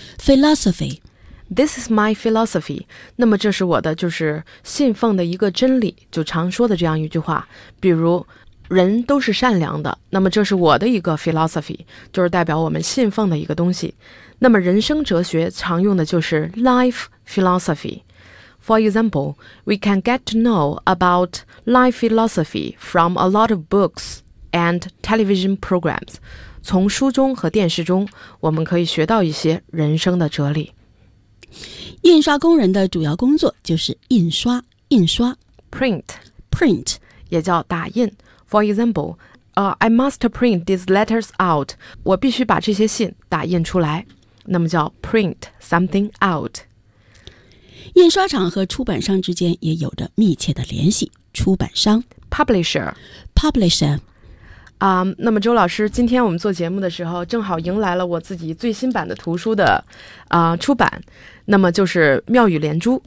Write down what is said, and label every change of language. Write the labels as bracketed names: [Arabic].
[English] philosophy this is my philosophy。 [Chinese] 那么这是我的，就是信奉的一个真理，就常说的这样一句话，比如人都是善良的，那么这是我的一个 philosophy, 就是代表我们信奉的一个东西。那么人生哲学常用的就是 life philosophy。 [English] For example, we can get to know about life philosophy from a lot of books and television programs。 [Chinese] 从书中和电视中我们可以学到一些人生的哲理。印刷工人的主要工作就是印刷，印刷 [English] print print [Chinese] 也叫打印。 [English] For example, I must print these letters out. [Chinese] 我必须把这些信打印出来。那么叫 [English] print something out. [Chinese] 印刷厂和出版商之间也有着密切的联系。出版商 [English] publisher publisher。 [Chinese] 那么周老师，今天我们做节目的时候正好迎来了我自己最新版的图书的出版，那么就是妙语连珠。